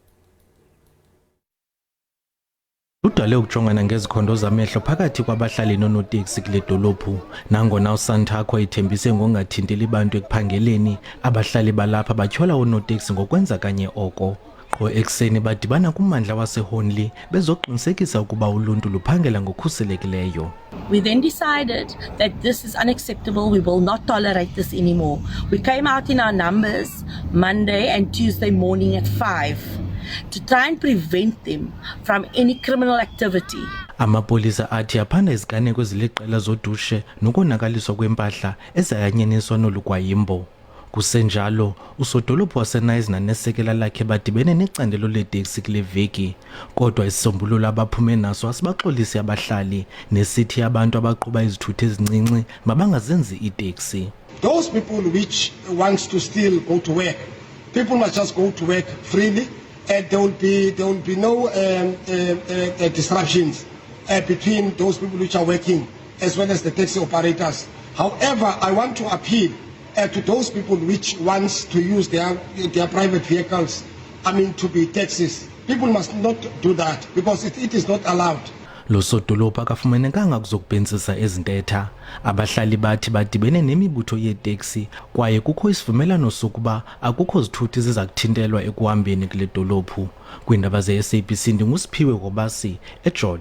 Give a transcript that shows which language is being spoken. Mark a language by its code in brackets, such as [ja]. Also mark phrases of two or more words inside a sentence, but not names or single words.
[xh] Udale ukujongana ngezikhondo zamehlo phakathi kwabahlali noonoteksi kule dolophu nangona uSantakho ithembise ngongathinteli bantu ekuphangeleni abahlali balapha batyhola oonoteksi ngokwenza kanye oko. Qho ekseni badibana kummandla waseHonli bezoqinisekisa ukuba uluntu luphangela ngokukhuselekileyo. [en] We then decided that this is unacceptable. We will not tolerate this anymore. We came out in our numbers Monday and Tuesday morning at 5. To try and prevent them from any criminal activity. [xh] Amapolisa athi aphanda iziganeko eziliqela zodushe nokonakaliswa kwempahla ezayanyeniswa nolugwayimbo. Kusenjalo, usodolophu waseNice nanesekela lakhe badibene necandelo leteksi kule veki. Kodwa isisombululo abaphume naso asibaxolisi abahlali nesithi abantu abaqhuba izithuthi ezincinci mabangazenzi iteksi. [en] Those people which wants to still go to work, people must just go to work freely. And there will be no disruptions between those people which are working as well as the taxi operators. However, I want to appeal to those people which wants to use their private vehicles to be taxis. People must not do that because it is not allowed. [xh] Lo sodolophu akafumanekanga kuzokubhensisa ezintetha. Abahlali bathi badibene nemibutho yeeteksi kwaye kukho isivumelano sokuba akukho zithuthi ziza kuthintelwa ekuhambeni kule dolophu. Kwiindaba ze-SABC ndingusiphiwe Kobasi eGeorge.